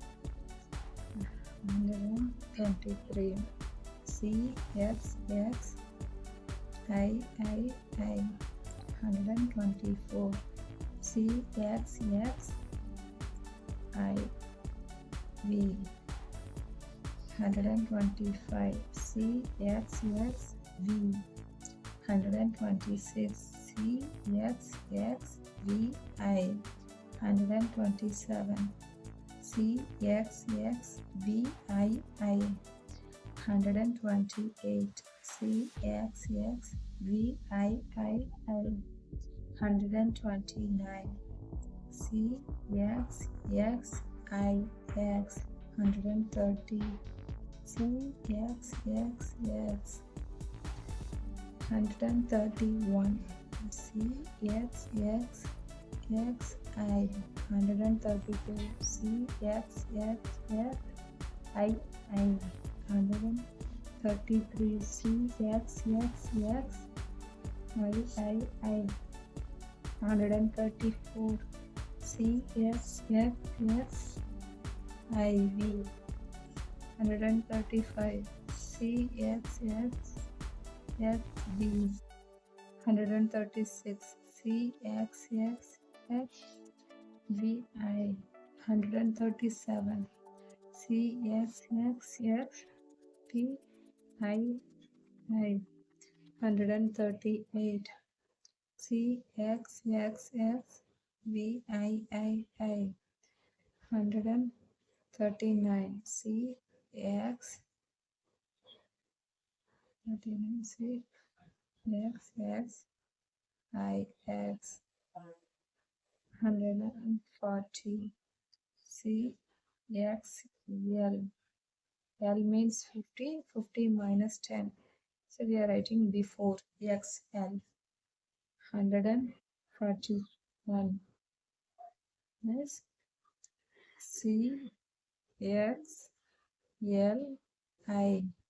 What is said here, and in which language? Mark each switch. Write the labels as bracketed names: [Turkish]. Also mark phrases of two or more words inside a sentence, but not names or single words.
[English] 123 C X X I I I, 124 C X X I V, 125 C X X V, 126 C X X V I, 127 C X X V I I, 128 C X X V I I I, 129 C X X I X, 130 C X X X, 131 C X X X I, 132 C X X X I I, 133 C X X X I I, 134 C X X X I V, 135 C X X X V, 136 C X X X V I, 137 C X X X T I I, 138 C X X X V I I I, 139 C X 39 C X X I X, 140 C X L. L means 50, 50 minus 10. So we are writing before XL. 141 is C X L I.